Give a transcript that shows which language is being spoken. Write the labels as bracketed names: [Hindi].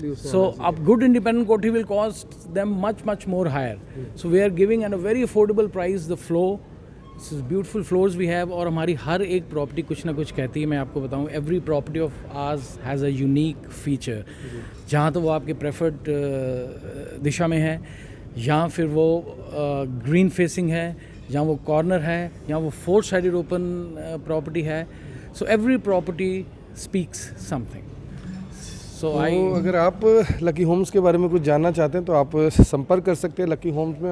[English] So a good independent kothi will cost them much more higher. So we are giving at a very affordable price the floor. This is beautiful floors we have. [Hindi] और हमारी हर एक property कुछ ना कुछ कहती है. मैं आपको बताऊं, [English] every property of ours has a unique feature. [Hindi] जहाँ तो वो आपके प्रेफर्ड दिशा में है, या फिर वो ग्रीन फेसिंग है, जहाँ वो कॉर्नर है, यहाँ वो 4-sided ओपन प्रॉपर्टी है. [English] So every property speaks something. [Hindi] तो अगर आप लकी होम्स के बारे में कुछ जानना चाहते हैं तो आप संपर्क कर सकते हैं लकी होम्स में.